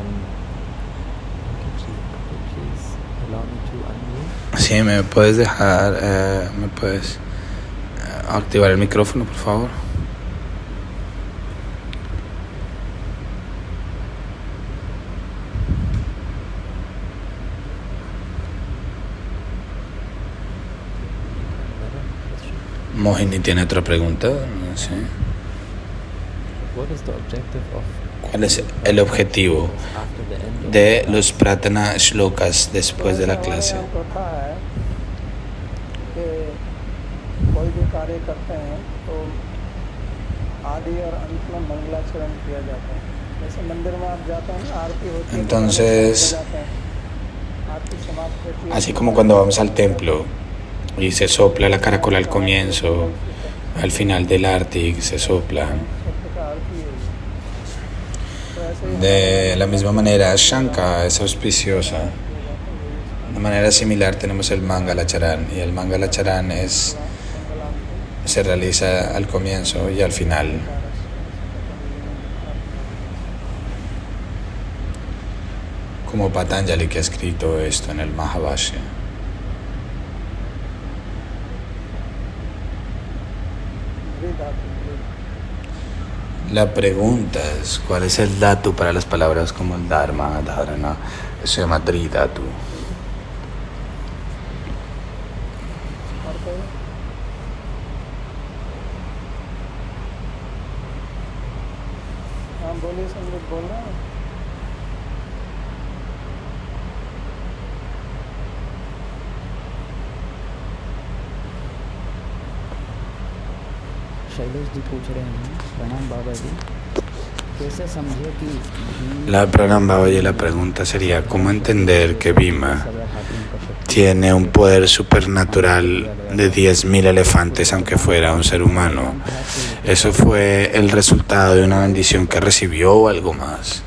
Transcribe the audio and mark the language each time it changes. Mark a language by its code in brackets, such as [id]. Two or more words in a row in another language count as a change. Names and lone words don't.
[en] Could you please allow me to unmute? [es] Sí, me puedes dejar, me puedes activar el micrófono, por favor. Mohini tiene otra pregunta, no sé. [en] What is the objective of [es] ¿Cuál es el objetivo [en] after the end of [es] de los Pratana Shlokas después de la clase? [hi] कोई भी कार्य करते हैं तो आदि और अंत में मंगलाचरण किया जाता है। जैसे मंदिर में आप जाते हैं ना, आरती होती है, [es] Entonces, [hi] आरती समाप्त होती है, [es] así como cuando vamos al templo y se sopla la caracola al comienzo, al final del arti se sopla. [hi] शब्द का अर्थ ही है। [es] De la misma manera, Shanka es auspiciosa. De manera similar tenemos el Mangalacharan, y el Mangalacharan se realiza al comienzo y al final. Como Patanjali, que ha escrito esto en el Mahabhashya. La pregunta es, ¿cuál es el dhatu para las palabras como el dharma, dharana? Eso se llama dridhatu. [hi] हाँ बोलिए संदीप बोल रहे हैं शैलेश जी पूछ रहे हैं, प्रणाम बाबा जी, कैसे समझे कि [es] La Pranam Babaji, la pregunta sería, ¿cómo entender que Bhima tiene un poder supernatural de 10.000 elefantes, aunque fuera un ser humano? ¿Eso fue el resultado de una bendición que recibió o algo más?